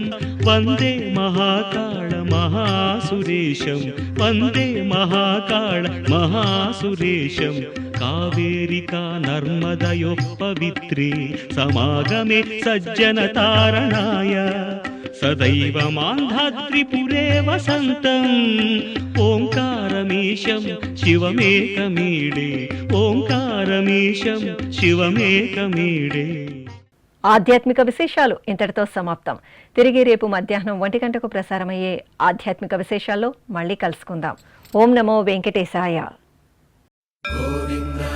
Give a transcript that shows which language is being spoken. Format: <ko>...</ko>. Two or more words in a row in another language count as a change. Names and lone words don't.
<sa>वन्दे महाकाल महासुरेशं वन्दे महाकाल महासुरेशं कावेरिका नर्मदयोः पवित्रे समागमे सज्जनतारणाय सदैव मान्धात्रिपुरे वसन्तम् ओङ्कारमीशं शिवमेकमीडे ओङ्कारमीशं शिवमेकमीडे.</sa> <te>ఆధ్యాత్మిక విశేషాలు ఇంతటితో సమాప్తం. తిరిగి రేపు మధ్యాహ్నం 1 గంటకు ప్రసారమయ్యే ఆధ్యాత్మిక విశేషాల్లో మళ్ళీ కలుసుకుందాం.</te> <sa>ఓం నమో వెంకటేశాయ.</sa>